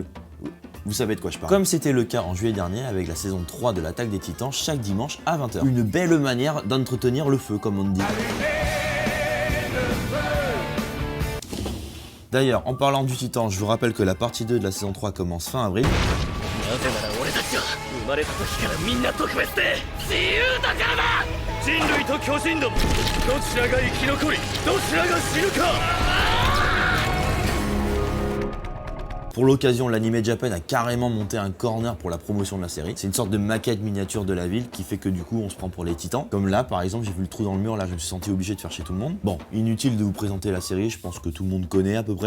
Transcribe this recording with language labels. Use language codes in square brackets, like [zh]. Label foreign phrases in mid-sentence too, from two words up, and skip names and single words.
[fr] Vous savez de quoi je parle. Comme c'était le cas en juillet dernier avec la saison 3 de l'Attaque des Titans chaque dimanche à 20h. Une belle manière d'entretenir le feu, comme on dit. D'ailleurs, en parlant du Titan, je vous rappelle que la partie 2 de la saison 3 commence fin avril. [ja] 生まれた時からみんな特別で自由だからだ。人類と巨人どもどちらが生き残りどちらが死ぬか。 [fr] Pour l'occasion, l'Anime Japan a carrément monté un corner pour la promotion de la série. C'est une sorte de maquette miniature de la ville qui fait que du coup on se prend pour les titans. Comme là par exemple, j'ai vu le trou dans le mur, là je me suis senti obligé de faire chez tout le monde. Bon, inutile de vous présenter la série, je pense que tout le monde connaît à peu près.